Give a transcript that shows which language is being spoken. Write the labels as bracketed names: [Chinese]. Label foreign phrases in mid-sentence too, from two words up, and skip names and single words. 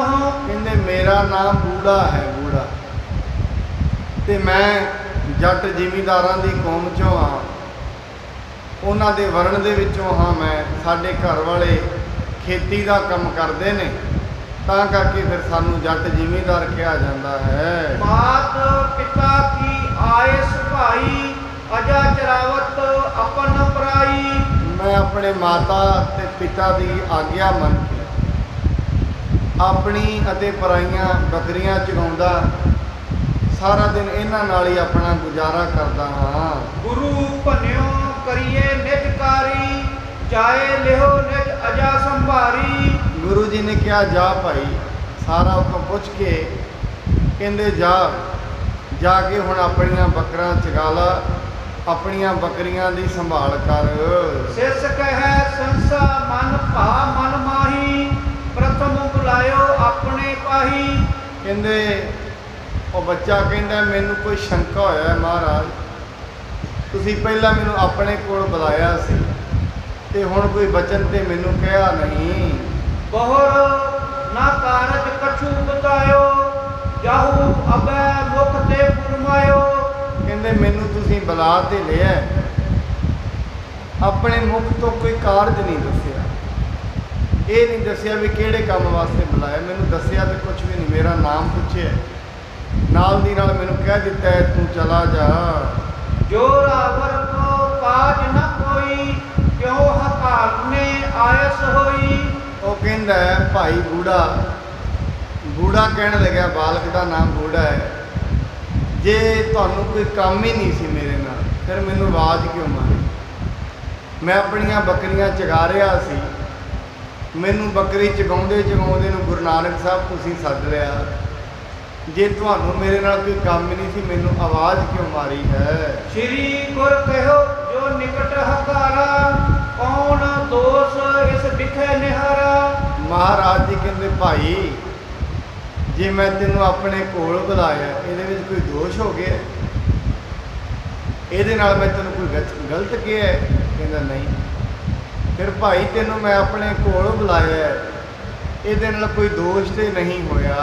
[Punjabi] ਕਹਿੰਦੇ ਮੇਰਾ ਨਾਮ ਬੂੜਾ ਹੈ, ਬੂੜਾ, ਤੇ ਮੈਂ ਜੱਟ ਜ਼ਿਮੀਂਦਾਰਾਂ ਦੀ ਕੌਮ ਚੋਂ ਹਾਂ, ਉਹਨਾਂ ਦੇ ਵਰਣ ਦੇ ਵਿੱਚੋਂ ਹਾਂ। ਮੈਂ ਸਾਡੇ ਘਰ ਵਾਲੇ ਖੇਤੀ ਦਾ ਕੰਮ ਕਰਦੇ ਨੇ, ਤਾਂ ਕਰਕੇ ਫਿਰ ਸਾਨੂੰ ਜੱਟ ਜ਼ਿਮੀਂਦਾਰ ਕਿਹਾ ਜਾਂਦਾ ਹੈ। [Braj] मात पिता की आयस भाई अजा चरावत अपन पराई। [Punjabi] ਮੈਂ ਆਪਣੇ ਮਾਤਾ ਅਤੇ ਪਿਤਾ ਦੀ ਆਗਿਆ ਮੰਨ ਕੇ ਆਪਣੀ ਅਤੇ ਪਰਾਈਆਂ ਬੱਕਰੀਆਂ ਚਰਾਉਂਦਾ ਸਾਰਾ ਦਿਨ ਇਹਨਾਂ ਨਾਲ ਹੀ ਆਪਣਾ ਗੁਜ਼ਾਰਾ ਕਰਦਾ ਹਾਂ। [Braj] गुरु भन्यो करिए निज कारी जाए लिहो निज अजा संभारी। [Punjabi] ਗੁਰੂ ਜੀ ਨੇ ਕਿਹਾ ਜਾ ਭਾਈ, ਸਾਰਾ ਉਹ ਤੋਂ ਪੁੱਛ ਕੇ ਕਹਿੰਦੇ ਜਾ ਕੇ ਹੁਣ ਆਪਣੀਆਂ ਬੱਕਰਾਂ ਚਗਾ ਲਾ, ਆਪਣੀਆਂ ਬੱਕਰੀਆਂ ਦੀ ਸੰਭਾਲ ਕਰ। [Braj] सिस कह संसा मन भा मन माही प्रथम बुलायो अपने पाही। [Punjabi] ਕਹਿੰਦੇ ਉਹ ਬੱਚਾ ਕਹਿੰਦਾ ਮੈਨੂੰ ਕੋਈ ਸ਼ੰਕਾ ਹੋਇਆ ਹੈ ਮਹਾਰਾਜ, ਤੁਸੀਂ ਪਹਿਲਾਂ ਮੈਨੂੰ ਆਪਣੇ ਕੋਲ ਬੁਲਾਇਆ ਸੀ ਤੇ ਹੁਣ ਕੋਈ ਬਚਨ ਤੇ ਮੈਨੂੰ ਕਿਹਾ ਨਹੀਂ। [Braj] बहुर ना कारज कछु बतायो जाहू अबे मुख ते फुरमायो। [Punjabi] ਕਹਿੰਦੇ ਮੈਨੂੰ ਤੁਸੀਂ ਬੁਲਾ ਤੇ ਲਿਆ, ਆਪਣੇ ਮੁਖ ਤੋਂ ਕੋਈ ਕਾਰਜ ਨਹੀਂ ਦੱਸਿਆ, ਇਹ ਨਹੀਂ ਦੱਸਿਆ ਵੀ ਕਿਹੜੇ ਕੰਮ ਵਾਸਤੇ ਬੁਲਾਇਆ, ਮੈਨੂੰ ਦੱਸਿਆ ਤੇ ਕੁਝ ਵੀ ਨਹੀਂ, ਮੇਰਾ ਨਾਮ ਪੁੱਛਿਆ, ਨਾਲ ਦੀ ਨਾਲ ਮੈਨੂੰ ਕਹਿ ਦਿੱਤਾ ਹੈ ਤੂੰ ਚਲਾ ਜਾ। [Braj] जो रावर को काज न कोई क्यों हकार ने आयस होई। [Punjabi] ਉਹ ਕਹਿੰਦਾ ਹੈ ਭਾਈ ਬੂੜਾ ਕਹਿਣ ਲੱਗਿਆ, ਬਾਲਕ ਦਾ ਨਾਮ ਬੂੜਾ ਹੈ, ਜੇ ਤੁਹਾਨੂੰ ਕੋਈ ਕੰਮ ਹੀ ਨਹੀਂ ਸੀ ਮੇਰੇ ਨਾਲ ਫਿਰ ਮੈਨੂੰ ਆਵਾਜ਼ ਕਿਉਂ ਮਾਰੀ? ਮੈਂ ਆਪਣੀਆਂ ਬੱਕਰੀਆਂ ਚਗਾ ਰਿਹਾ ਸੀ, ਮੈਨੂੰ ਬੱਕਰੀ ਚਗਾਉਂਦੇ ਨੂੰ ਗੁਰੂ ਨਾਨਕ ਸਾਹਿਬ ਤੁਸੀਂ ਸੱਦ ਲਿਆ, ਜੇ ਤੁਹਾਨੂੰ ਮੇਰੇ ਨਾਲ ਕੋਈ ਕੰਮ ਹੀ ਨਹੀਂ ਸੀ ਮੈਨੂੰ ਆਵਾਜ਼ ਕਿਉਂ ਮਾਰੀ ਹੈ? [Braj] श्री गुर कहो जो निकट हकारा कौन दोष इस बिखे निहारा। [Punjabi] ਮਹਾਰਾਜ ਜੀ ਕਹਿੰਦੇ ਭਾਈ ਜੇ ਮੈਂ ਤੈਨੂੰ ਆਪਣੇ ਕੋਲ ਬੁਲਾਇਆ ਇਹਦੇ ਵਿੱਚ ਕੋਈ ਦੋਸ਼ ਹੋ ਗਿਆ? ਇਹਦੇ ਨਾਲ ਮੈਂ ਤੈਨੂੰ ਕੋਈ ਗਲਤ ਕਿਹਾ ਹੈ? ਕਹਿੰਦਾ ਨਹੀਂ। ਫਿਰ ਭਾਈ ਤੈਨੂੰ ਮੈਂ ਆਪਣੇ ਕੋਲ ਬੁਲਾਇਆ ਹੈ, ਇਹਦੇ ਨਾਲ ਕੋਈ ਦੋਸ਼ ਤੇ ਨਹੀਂ ਹੋਇਆ।